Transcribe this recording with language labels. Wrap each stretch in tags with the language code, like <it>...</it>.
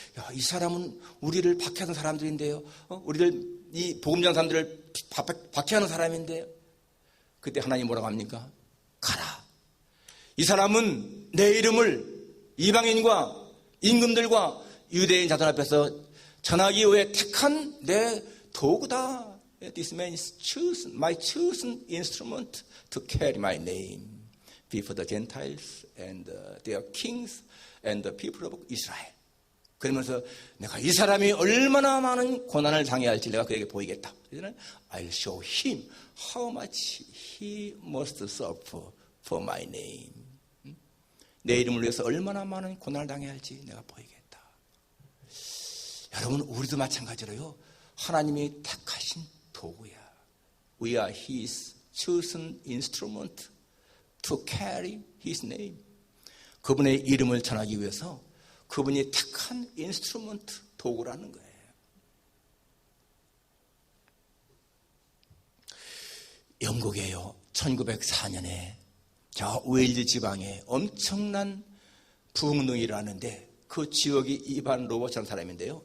<ko>야, 이 사람은 우리를 박해하는 사람들인데요. 우리를, 이 복음전 사람들을 박해하는 사람인데요. 그때 하나님 뭐라고 합니까? 가라. 이 사람은 내 이름을 이방인과 임금들과 유대인 자손 앞에서 전하기 위해 택한 내 도구다.</ko> <en>This man is chosen, my chosen instrument to carry my name before the Gentiles and their kings and the people of Israel.</en> <ko>그러면서 내가 이 사람이 얼마나 많은 고난을 당해야 할지 내가 그에게 보이겠다.</ko> <en>I'll show him how much he must suffer for my name.</en> <ko>내 이름을 위해서 얼마나 많은 고난을 당해야 할지 내가 보이겠다. 여러분, 우리도 마찬가지로요. 하나님이 택하신 도구야.</ko> <en>We are his chosen instrument to carry his name.</en> <ko>그분의 이름을 전하기 위해서 그분이 택한 인스트루먼트, 도구라는 거예요. 영국에요, 1904년에 저 웨일즈 지방에 엄청난 부흥운동이 일어나는데, 그 지역이 이반 로버츠라는 사람인데요.</ko>